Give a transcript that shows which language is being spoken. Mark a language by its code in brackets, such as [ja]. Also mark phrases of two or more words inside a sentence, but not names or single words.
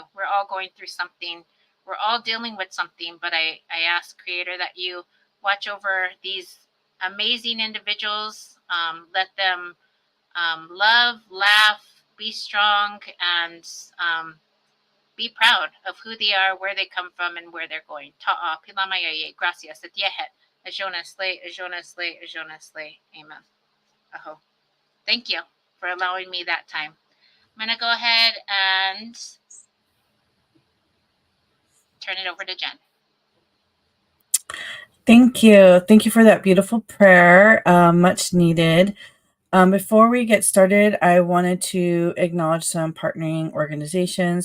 [en] We're all going through something. We're all dealing with something, but I ask, Creator, that you watch over these amazing individuals. Let them love, laugh, be strong, and be proud of who they are, where they come from, and where they're going. Ta'a, pilamayaye, gracias, etiehet, ajonesle, ajonesle, ajonesle. Amen. Aho. Thank you for allowing me that time. I'm going to go ahead and turn it over to Jen. Thank you. Thank you for that beautiful prayer. Much needed. Before we get started, I wanted to acknowledge some partnering organizations.